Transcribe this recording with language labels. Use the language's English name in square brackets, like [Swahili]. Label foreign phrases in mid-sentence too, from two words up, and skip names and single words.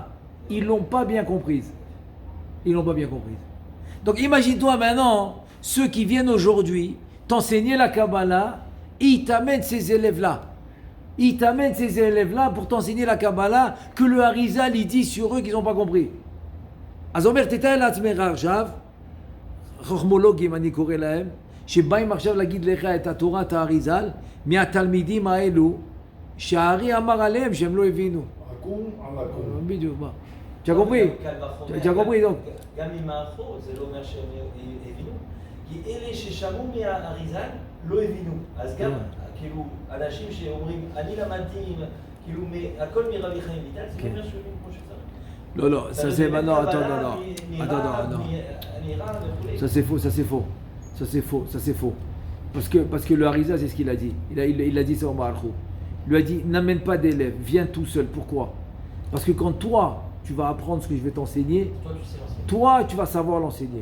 [French] Ils l'ont pas bien comprise. Donc imagine-toi maintenant, ceux qui viennent aujourd'hui t'enseigner la Kabbalah, ils t'amènent ces élèves-là. Pour t'enseigner la Kabbalah que le Harizal il dit sur eux qu'ils n'ont pas compris. [Hebrew] אז תאמר תתאר אל עצמך עכשיו, חוכמולוגים אני קורא להם, שבאים עכשיו להגיד לך את התורת האריזל, מהתלמידים האלו, שהארי אמר עליהם שהם לא הבינו. עקום על עקום. בדיוק, מה? [French] Tu as compris? Tu as compris donc? [Hebrew] גם עם האחור, זה לא אומר שהם הבינו. כי אלה ששמעו מהאריזל לא הבינו. אז גם, כאילו, אנשים שאומרים, אני למדתי, כאילו, הכל מרבי חיים ויטל, זה לא אומר שהם הבינו כמו שצריך. [French] Non, ça c'est maintenant. Attends. Ça c'est faux. Parce que le Harizal, c'est ce qu'il a dit. Il a dit ça au Mahalchou. Il lui a dit, n'amène pas d'élèves, viens tout seul. Pourquoi? Parce que quand toi, tu vas apprendre ce que je vais t'enseigner, toi, tu vas savoir l'enseigner.